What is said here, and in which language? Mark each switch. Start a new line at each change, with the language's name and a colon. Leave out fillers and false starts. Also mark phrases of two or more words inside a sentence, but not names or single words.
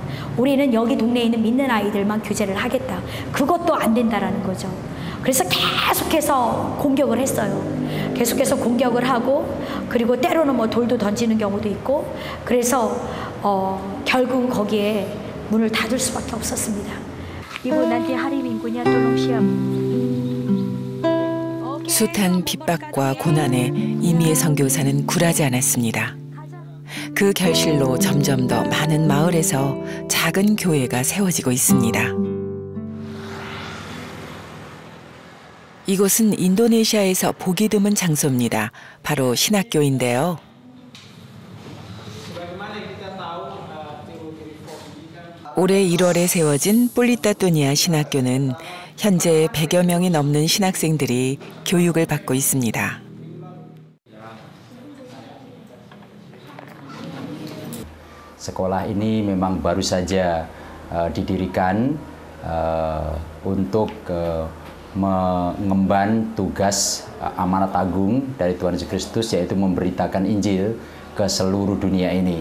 Korean: 우리는 여기 동네에 있는 믿는 아이들만 교제를 하겠다. 그것도 안 된다라는 거죠. 그래서 계속해서 공격을 했어요. 계속해서 공격을 하고 그리고 때로는 뭐 돌도 던지는 경우도 있고 그래서 결국 거기에 문을 닫을 수밖에 없었습니다.
Indonesian: 이거 nanti hari Minggunya tolong siap.
Korean: 숱한 핍박과 고난에 이미애 선교사는 굴하지 않았습니다. 그 결실로 점점 더 많은 마을에서 작은 교회가 세워지고 있습니다. 이곳은 인도네시아에서 보기 드문 장소입니다. 바로 신학교인데요. 올해 1월에 세워진 폴리타토니아 신학교는 현재 100여 명이 넘는 신학생들이 교육을 받고 있습니다.
Indonesian: Sekolah ini memang baru saja didirikan untuk mengemban tugas amanat agung dari Tuhan Yesus Kristus, yaitu memberitakan Injil ke seluruh dunia ini.